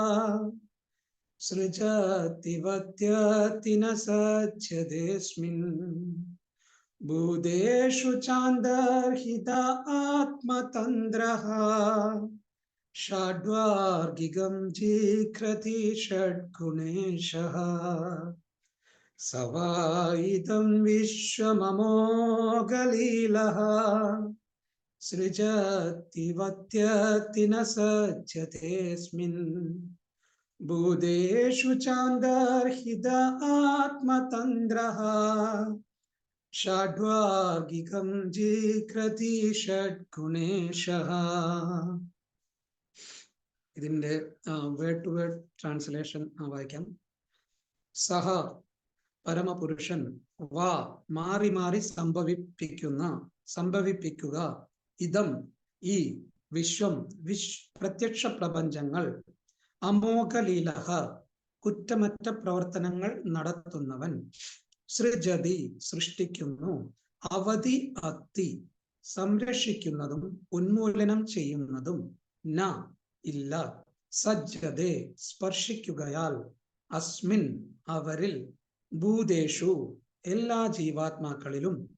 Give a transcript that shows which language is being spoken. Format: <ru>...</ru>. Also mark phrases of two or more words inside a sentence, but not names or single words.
<sa>सृजत्यवत्यत्ति न सज्जतेऽस्मिन् भूतेषु चान्दर्हित आत्मतन्द्रः षड्वार्गिकं जिघ्रति षड्गुणेशः सव इदं विश्वममोघलीलः सृजत्यवत्यत्ति न सज्जतेऽस्मिन् भूतेषु चान्दर्हित आत्मतन्द्रः षड्वार्गिकं जिघ्रति षड्गुणेशः।</sa> <ml>ഇതിന്റെ</ml> <en>word to word translation</en> <ml>വായിക്കാം. സഹ പരമപുരുഷൻ, വാ മാറി മാറി സംഭവിപ്പിക്കുക, ഇതം ഈ, വിശ്വം പ്രത്യക്ഷ പ്രപഞ്ചങ്ങൾ, അമോഘലീലഹ കുറ്റമറ്റ പ്രവർത്തനങ്ങൾ നടത്തുന്നവൻ, സൃജതി സൃഷ്ടിക്കുന്നു,</ml> <sa>അവധി അത്തി</sa> <ml>സംരക്ഷിക്കുന്നതും ഉന്മൂലനം ചെയ്യുന്നതും, ന ഇല്ല, സജ്ജതേ സ്പർശിക്കുകയാൽ, അസ്മിൻ അവരിൽ, ഭൂതേഷു എല്ലാ ജീവാത്മാക്കളിലും</ml>